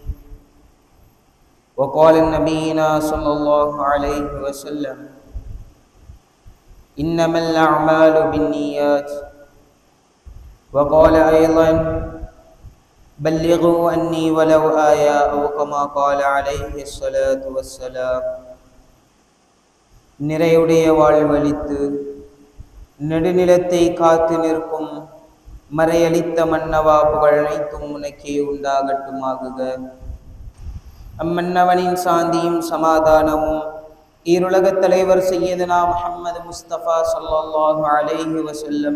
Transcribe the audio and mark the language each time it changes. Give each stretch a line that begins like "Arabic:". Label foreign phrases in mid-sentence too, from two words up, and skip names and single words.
Arabic: وقال نبينا صلى الله عليه وسلم: إنما الأعمال بالنيات. وقال أيضا: بلغوا عني ولو آية، أو كما قال عليه الصلاة والسلام.
Tamil: நிறையுடைய வாழ்வளித்து நெடுநிலத்தை காத்து நிற்கும் மறையளித்த மன்னவா, புகழ் அனைத்தும் உனக்கே உண்டாகட்டுமாகுக. அம்மன்னவனின் சாந்தியும் சமாதானமும் ஈருலகத் தலைவர் சையதுனா முஹம்மது முஸ்தபா
Arabic: صلى الله عليه وسلم